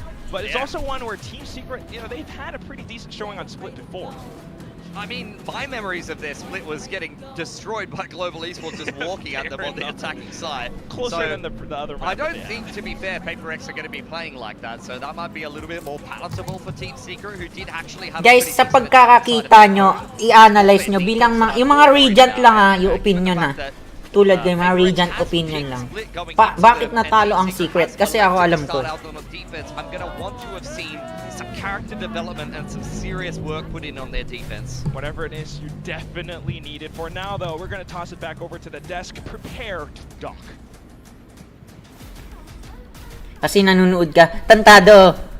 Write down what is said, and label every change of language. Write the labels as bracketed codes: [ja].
[en] But it's also one where Team Secret, they've had a pretty decent showing on Split before. I mean, my memories of their split was getting destroyed by Global Esports just walking at them on the attacking side. Closer than the other map. I don't think, to be fair, PRX are going to be playing like that, so that might be a little bit more palatable for Team Secret, who did actually have. [tl] Guys, sa pagkakakita nyo, i-analyze nyo bilang yung mga Radiant lang, yung opinion na. Tulad kayo, mga Radiant opinion lang. Bakit natalo ang Secret? Kasi ako alam ko. [en] I'm gonna want to have seen some character development and some serious work put in on their defense. Whatever it is, you definitely need it. For now, though, we're gonna toss it back over to the desk. Prepare to dock. [tl] Kasi nanonood ka. Tantado.